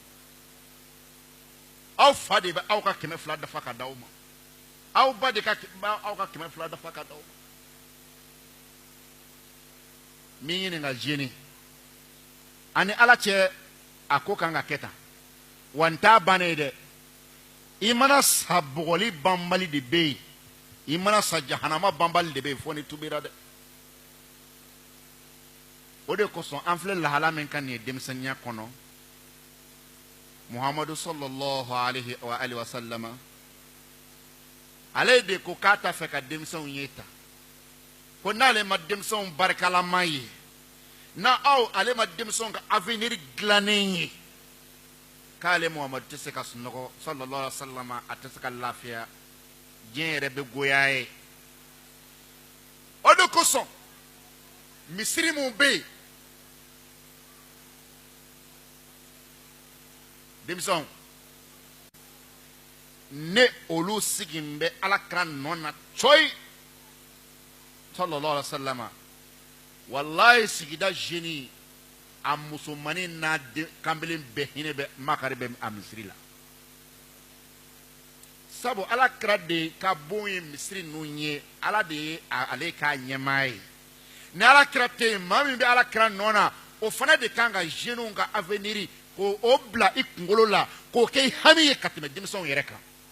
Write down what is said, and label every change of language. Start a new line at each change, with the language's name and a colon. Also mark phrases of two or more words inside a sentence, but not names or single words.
Bambara: aw fa de bɛ aw ka 200 dafa ka d'aw ma aw ba de ka aw ka 200 dafa ka d'aw ma min ɲininka jeune ani ala cɛ a ko kan ka kɛ tan wa n t'a bannen ye dɛ i mana sa bɔgɔli banbali de bɛ yen i mana sa jahanama banbali de bɛ yen fo ni tubira dɛ o de kosɔn an filɛ lahala min kan nin ye denmisɛnniya kɔnɔ Muhamadu
Arabic: صلى الله عليه وآله وسلم
Bambara: ale de ko k'a t'a fɛ ka denmisɛnw ye ta ko n'ale ma denmisɛnw barikalaman ye na ale ma denmisɛnw ka avenir dilannen ye k'ale Muhamadu tɛ se ka sunɔgɔ
Arabic: صلى الله عليه وسلم
Bambara: a tɛ se ka lafiya diɲɛ yɛrɛ bɛ goya ye o de kosɔn misiri mun bɛ yen denmisɛnw ne olu sigin bɛ alakira nɔ na coyi
Arabic: صلى الله عليه وسلم
Bambara: wallahi sigida jeune a musomani n'a kanbelen bɛɛ hinɛ bɛ makari bɛ a misiri la sabu alakira de ka bon ye misiri ninnu ye ala de ye ale k'a ɲɛmaa ye ni alakira tɛ yen maa min bɛ alakira nɔ na o fana de kan ka jeunes ka avenir ko o bila i kunkolo la k'o kɛ i hami ye ka tɛmɛ denmisɛnw yɛrɛ kan